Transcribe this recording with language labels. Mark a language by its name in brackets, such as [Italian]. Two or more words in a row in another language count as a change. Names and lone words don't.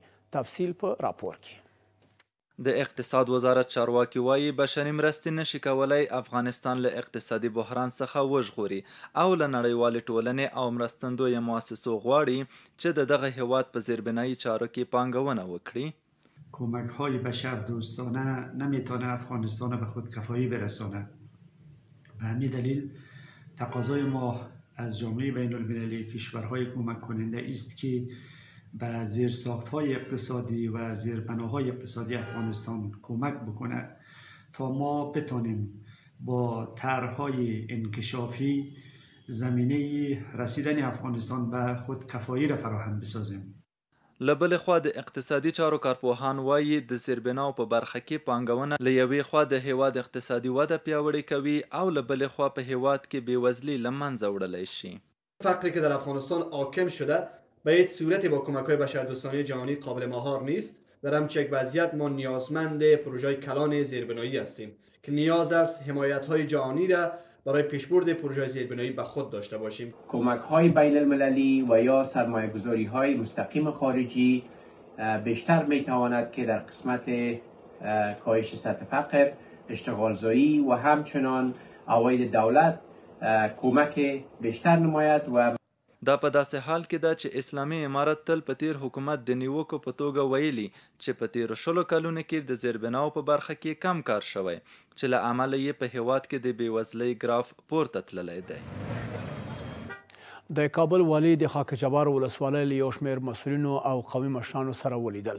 [Pashto] تفصیل په راپور کې. د اقتصاد وزارت چارواکي وایي بشري مرستې نشي کولای افغانستان له اقتصادي بحران څخه وژغوري او له نړیوالې ټولنې او مرستندویه مؤسسو غواړي چې د دغه هیواد په زیربنایي چارو کې پانګونه وکړي. [Persian] کمک‌های بشر دوستانه نمیتونه افغانستان به خودکفایی برسانه. به همین دلیل تقاضای ما از جامعه بین المللی کشورهای کمک کننده است که به زیرساخت‌های اقتصادی و زیربناهای اقتصادی افغانستان کمک بکنه تا ما بتانیم با طرح‌های انکشافی زمینه رسیدن افغانستان به خودکفایی را فراهم بسازیم. [Pashto] له بلې خوا د اقتصادي چارو کارپوهان وایي د زیربناو په برخه کې پانګونه له یوې خوا د هیواد اقتصادي وده پیاوړې کوي او له بلې خوا په هیواد کې بېوزلي له منځه وړلی شي. [Persian] فقری که در افغانستان حاکم شده به هیچ صورتی با کمک‌های بشردوستانه جهانی قابل مهار نیست. در همچین یک وضعیت ما نیازمند پروژه‌های کلان زیربنایی هستیم که نیاز است حمایت‌های جهانی را برای پیشبرد پروژه زیربنایی به خود داشته باشیم. کمک‌های بین المللی و یا سرمایه‌گذاری‌های مستقیم خارجی بیشتر می‌تواند که در قسمت کاهش سطح فقر، اشتغالزایی و همچنان عواید دولت کمک بیشتر نماید و [Pashto] دا په داسې حال کې ده چې اسلامي امارت تل په تیر حکومت د نیوکو په توګه ویلي چې په تیرو 20 کلونو کې د زیربناو په برخه کې کم کار شوی چې له امله یې په هیواد کې د بېوزلۍ ګراف پورته تللی دی. د کابل والي د خاک جبار ولسوالۍ له یو شمېر مسؤلینو او قومي مشرانو سره ولیدل.